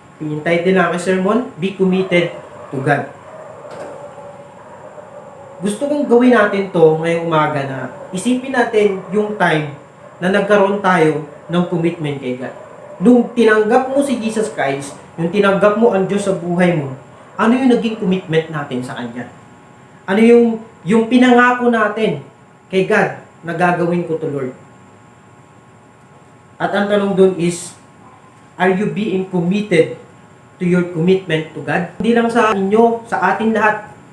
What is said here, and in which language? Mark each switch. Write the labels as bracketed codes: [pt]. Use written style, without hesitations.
[tl] Yung title ng aking sermon, [en] Be Committed to God. [tl] Gusto kong gawin natin to ngayong umaga na isipin natin yung time na nagkaroon tayo ng commitment kay God. Nung tinanggap mo si Jesus Christ, yung tinanggap mo ang Diyos sa buhay mo, ano yung naging commitment natin sa Kanya? Ano yung pinangako natin kay God na gagawin ko to Lord? At ang tanong dun [en] is, are you being committed to your commitment to God? Hindi lang sa inyo, sa atin lahat.